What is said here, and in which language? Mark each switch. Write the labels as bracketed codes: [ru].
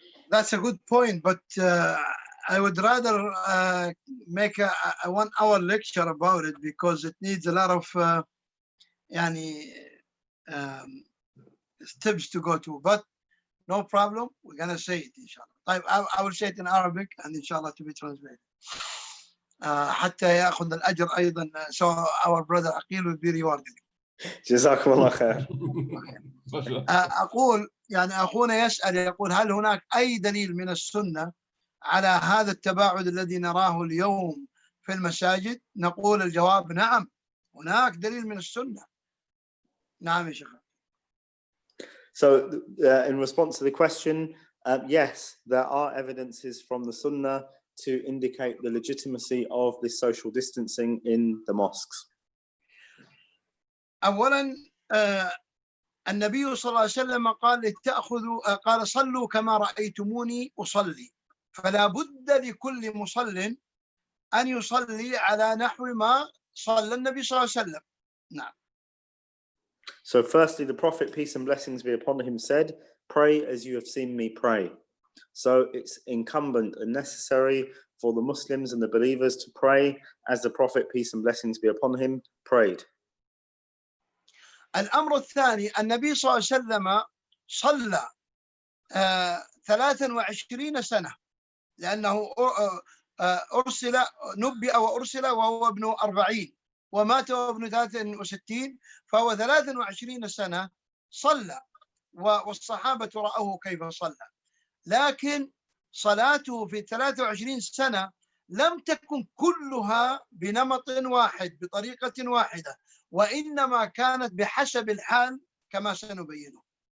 [en] That's a good point, but I would rather make a 1 hour lecture about it, because it needs a lot of steps to go to. But no problem, we're gonna say it inshallah. I will say it in Arabic and inshallah to be translated. [ar] حتى يأخذ الأجر أيضا, [en] so our brother Aqil will be rewarded. [ar] جزاكم الله خير. أقول أخونا يسأل يقول: هل هناك أي دليل من السنة على هذا التباعد الذي نراه اليوم في المساجد؟ نقول الجواب نعم، هناك دليل من السنة. نعم يا شيخ. [en] So in response to the question, yes, there are evidences from the Sunnah to indicate the legitimacy of this social distancing in the mosques. [ar] أولا النبي صلى الله عليه وسلم قال صلوا كما رأيتموني أصلي، فلا بد لكل مصل أن يصلي على نحو ما صلى النبي صلى الله عليه وسلم. نعم. [en] So firstly, the Prophet, peace and blessings be upon him, said, pray as you have seen me pray. So it's incumbent and necessary for the Muslims and the believers to pray as the Prophet, peace and blessings be upon him, prayed. [ar] الأمر الثاني النبي صلى الله عليه وسلم صلى 23 سنة لأنه أرسل نبئ وأرسل وهو ابن 40 ومات وهو ابن 63 فهو 23 سنة صلى والصحابة رأوه كيف صلى لكن صلاته في 23 سنة لم تكن كلها بنمط واحد بطريقة واحدة وإنما كانت بحسب الحال كما سنبينه.